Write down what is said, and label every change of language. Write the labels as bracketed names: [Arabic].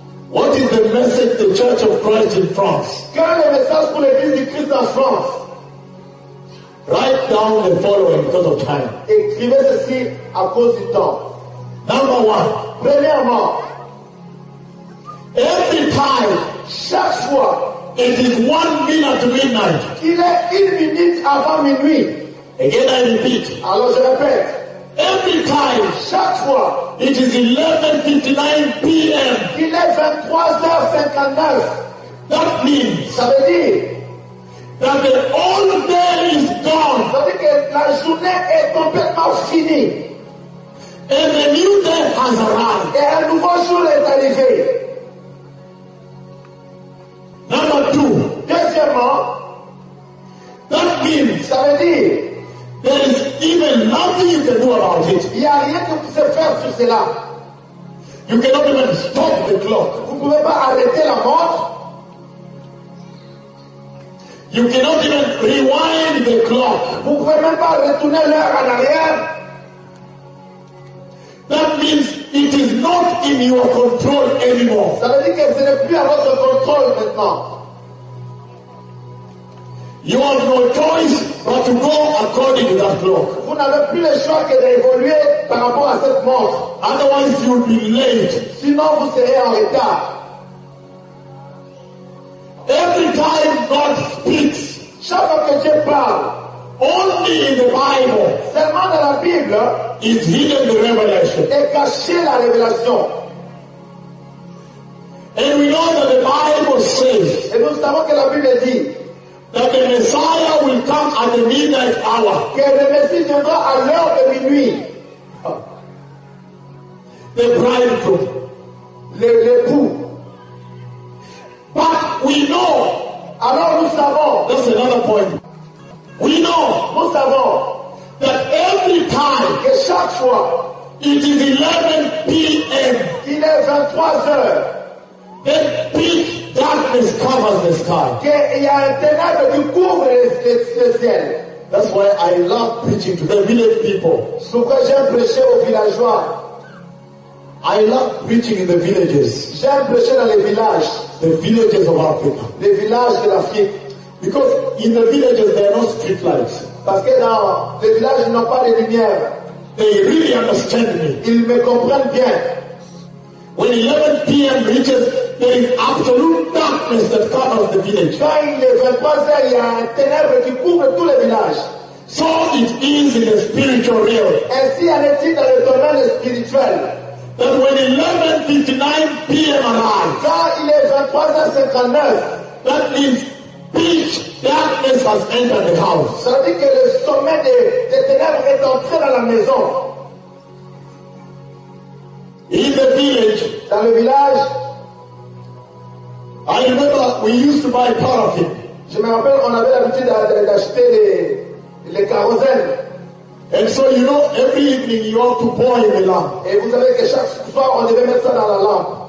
[English] What is the message to the Church of Christ in France? [French] Quel est le message pour l'Église du Christ en France? [English] Write down the following because of time. [French] Écrivez ceci à cause du temps. [English] Number one. [French] Premièrement. [English] Every time. [French] Chaque fois. [English] It is 1 minute to midnight. [French] Il est 1 minute avant minuit. [English] Again I repeat. [French] Alors je répète. [English] Every time. [French] Chaque fois. [English] It is 11:59 p.m. [French] Il est 23h59. [English] That means. [French] Ça veut dire. [English] That the old day is gone. [French] Ça veut dire que la journée est complètement finie. [English] And the new day has arrived. [French] Et un nouveau jour est arrivé. [English] Number two. [French] Deuxièmement. [English] That means. [French] Ça veut dire. [English] There is even nothing you can do about it. [French] Il n'y a rien que vous pouvez faire sur cela. [English] You cannot even stop the clock. [French] Vous ne pouvez pas arrêter la montre. [English] You cannot even rewind the clock. [French] Vous pouvez même pas retourner l'heure en arrière. [English] That means it is not in your control anymore. [French] Ça veut dire que ce n'est plus à votre contrôle maintenant. [English] You have no choice but to go according to that clock. [French] Vous n'avez plus le choix que d'évoluer par rapport à cette montre. [English] Otherwise you will be late. [French] Sinon vous serez en retard. [English] Every time God speaks, [French] chaque fois que Dieu parle, [English] only in the Bible, [French] seulement dans la Bible, [English] is hidden the revelation. [French] Est cachée la révélation. [English] And we know that the Bible says, [French] et nous savons que la Bible dit, [English] that the Messiah will come at the midnight hour. [French] Que le Messie viendra à l'heure de minuit. [English] The bridegroom, [French] l'époux. [English] But we know. [French] Alors nous savons. [English] That's another point. We know. [French] Nous savons. [English] That every time. [French] Que chaque fois. [English] It is 11 p.m. [French] Il est 23 heures. [English] The pitch darkness covers the sky. [French] Que il y a un ténèbre qui couvre le ciel. [English] That's why I love preaching to the village people. [French] Pourquoi j'aime prêcher aux villageois. [English] I love preaching in the villages. [French] J'aime prêcher dans les villages. [English] The villages of Africa. [French] Les villages de l'Afrique. [English] Because in the villages there are no street lights. [French] Parce que dans les villages ils n'ont pas de lumière. [English] They really understand me. [French] Ils me comprennent bien. [English] When 11 p.m. reaches, there is absolute darkness that covers the village. [French] Quand il est 23h, il y a un ténèbre qui couvre tout le village. [English] So it is in the spiritual realm. [French] Ainsi en est-il dans le domaine spirituel. [English] That when 11:59 p.m. arrives, [French] quand il est 23h59, [English] that means pitch darkness has entered the house. [French] Ça veut dire que le sommet des ténèbres est entré dans la maison. [English] In the village, [French] dans le village, [English] I remember we used to buy paraffin. [French] Je me rappelle, on avait l'habitude d'acheter les kérosènes. [English] And so you know, every evening you have to boil the lamp. [French] Et vous savez que chaque soir on devait mettre ça dans la lampe.